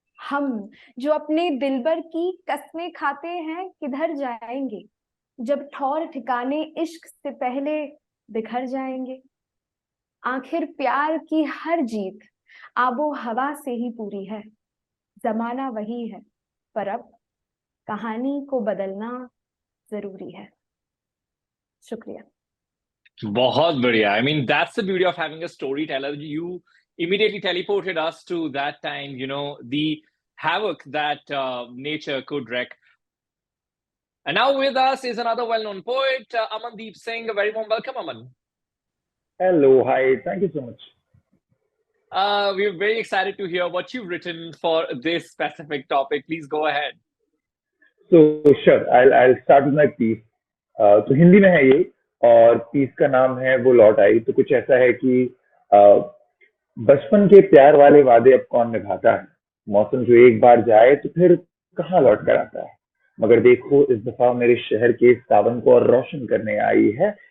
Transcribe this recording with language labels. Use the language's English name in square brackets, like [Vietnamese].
[Hindi] हम जो अपने दिलबर की कस्में खाते हैं, किधर जाएंगे जब ठौर ठिकाने इश्क से पहले बिखर जाएंगे? आखिर प्यार की हर जीत आबो हवा से ही पूरी है। जमाना वही है, पर अब कहानी को बदलना जरूरी है। शुक्रिया। बहुत बढ़िया. [English] I mean, that's the beauty of having a storyteller. immediately teleported us to that time, the havoc that nature could wreak. And now with us is another well-known poet, Amandeep Singh. A very warm welcome, Aman. Hello, hi, thank you so much. We're very excited to hear what you've written for this specific topic. Please go ahead. So sure, I'll start with my piece. [Hindi] तो हिंदी में है ये और piece का नाम है वो लौट आई। तो कुछ ऐसा है कि बचपन के प्यार वाले वादे अब कौन निभाता है, मौसम जो एक बार जाए तो फिर कहाँ लौट कर आता है। मगर देखो इस दफा मेरे शहर के सावन को और रोशन करने आई है।